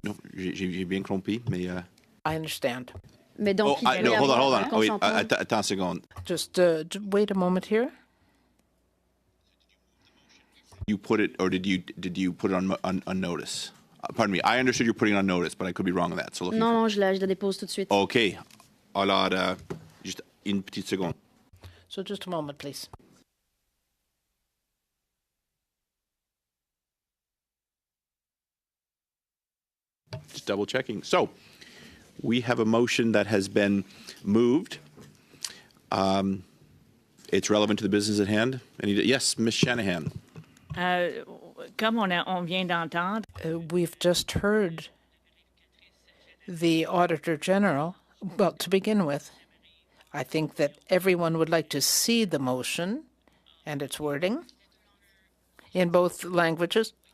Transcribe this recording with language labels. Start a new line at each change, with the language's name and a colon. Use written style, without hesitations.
French: No, j'ai bien compris, mais...
English: I understand.
French: Mais donc,
English: no, hold on. Wait,
French: attends une seconde.
English: Just wait a moment here. You put it, or did you put it on notice? Pardon me, I understood you're putting on notice, but I could be wrong on that. So looking
French: Non,
English: for...
French: non, je la dépose tout de suite.
English: OK.
French: Alors, juste une petite seconde.
English: So just a moment, please. Just double checking. So we have a motion that has been moved. It's relevant to the business at hand. Yes, Ms. Shanahan.
French: Comme on vient d'entendre,
English: We've just heard the Auditor General. Well, to begin with, I think that everyone would like to see the motion and its wording in both languages.